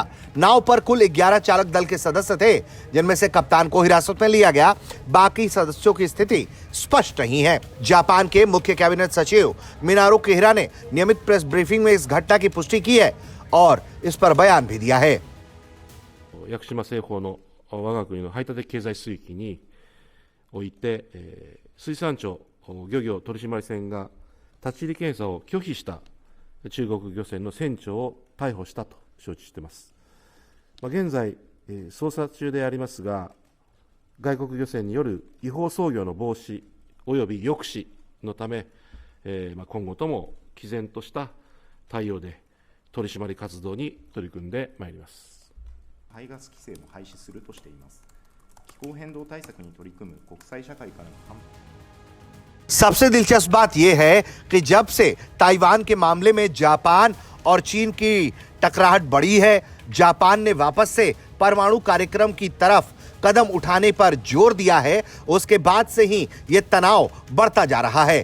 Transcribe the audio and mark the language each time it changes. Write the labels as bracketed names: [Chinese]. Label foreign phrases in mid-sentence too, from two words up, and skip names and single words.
[Hindi] नाव पर कुल 11 चालक दल के सदस्य थे, जिनमें से कप्तान को हिरासत में लिया गया। बाकी सदस्यों की स्थिति स्पष्ट नहीं है। जापान के मुख्य कैबिनेट सचिव मिनारो किहरा ने नियमित [English] press briefing [Hindi] में इस घटना की पुष्टि की है और इस पर बयान भी दिया है। [Japanese] 屋久島西方の我が国の排他的経済水域において、水産庁漁業取締船が立ち入り検査を拒否した中国漁船の船長を逮捕したと承知しています。現在、捜査中でありますが、外国漁船による違法操業の防止及び抑止のため、今後とも毅然とした対応で取締り活動に取り組んでまいります。排ガス規制も廃止するとしています。気候変動対策に取り組む国際社会からの反 [Hindi] सबसे दिलचस्प बात यह है कि जब से ताइवान के मामले में जापान और चीन की टकराहट बढ़ी है, जापान ने वापस से परमाणु कार्यक्रम की तरफ कदम उठाने पर जोर दिया है। उसके बाद से ही यह तनाव बढ़ता जा रहा है।